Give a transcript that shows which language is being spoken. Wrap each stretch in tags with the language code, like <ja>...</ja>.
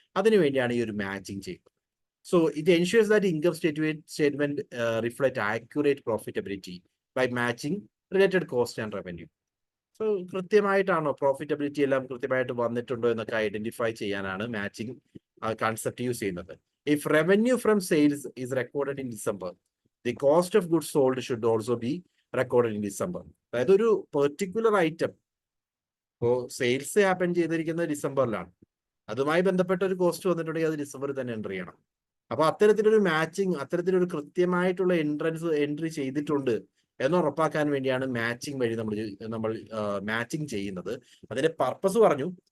<ml>അതിനുവേണ്ടിയാണ് ഈ ഒരു മാച്ചിങ് ചെയ്യുന്നത്.</ml> <en>So it ensures that income statement reflect accurate profitability by matching related cost and revenue.</en> <ml>So കൃത്യമായിട്ടാണോ profitability എല്ലാം കൃത്യമായിട്ട് വന്നിട്ടുണ്ടോ എന്നൊക്കെ ഐഡന്റിഫൈ ചെയ്യാനാണ് മാച്ചിങ് കൺസെപ്റ്റ് യൂസ് ചെയ്യുന്നത്.</ml> <en>If revenue from sales is recorded in December, the cost of goods sold should also be recorded in December.</en> <ml>അതായത് ഒരു particular item ഇപ്പോൾ sales happen ചെയ്തിരിക്കുന്നത് ഡിസംബറിലാണ്, അതുമായി ബന്ധപ്പെട്ട ഒരു കോസ്റ്റ് വന്നിട്ടുണ്ടെങ്കിൽ അത് ഡിസംബറിൽ തന്നെ എൻട്രി ചെയ്യണം. അപ്പൊ അത്തരത്തിലൊരു മാച്ചിങ്, അത്തരത്തിലൊരു കൃത്യമായിട്ടുള്ള എൻട്രി ചെയ്തിട്ടുണ്ട് എന്ന് ഉറപ്പാക്കാൻ വേണ്ടിയാണ് മാച്ചിങ് വഴി നമ്മൾ മാച്ചിങ് ചെയ്യുന്നത്. അതിന്റെ പർപ്പസ് പറഞ്ഞു.</ml>